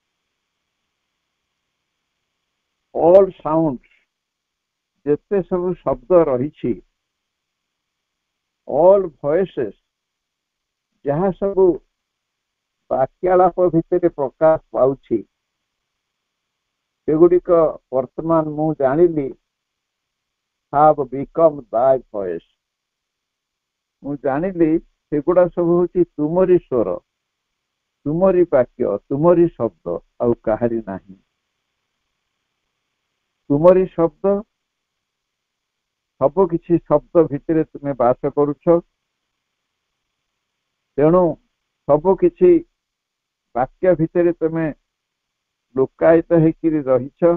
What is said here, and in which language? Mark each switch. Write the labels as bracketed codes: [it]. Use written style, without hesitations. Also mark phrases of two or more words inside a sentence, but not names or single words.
[en] all sound, [or] ଯେତେ ସବୁ ଶବ୍ଦ ରହିଛି, [en] all voices, [or] ଯାହା ସବୁ ବାକ୍ୟାଳାପ ଭିତରେ ପ୍ରକାଶ ପାଉଛି, ସେଗୁଡ଼ିକ ବର୍ତ୍ତମାନ ମୁଁ ଜାଣିଲି [en] have become thy voice। [or] ମୁଁ ଜାଣିଲି ସେଗୁଡ଼ା ସବୁ ହେଉଛି ତୁମରି ସ୍ୱର, ତୁମରି ବାକ୍ୟ, ତୁମରି ଶବ୍ଦ, ଆଉ କାହାରି ନାହିଁ। ତୁମରି ଶବ୍ଦ, ସବୁ କିଛି ଶବ୍ଦ ଭିତରେ ତୁମେ ବାସ କରୁଛ, ତେଣୁ ସବୁ କିଛି ବାକ୍ୟ ଭିତରେ ତମେ ଲୁକାୟିତ ହେଇକିରି ରହିଛ।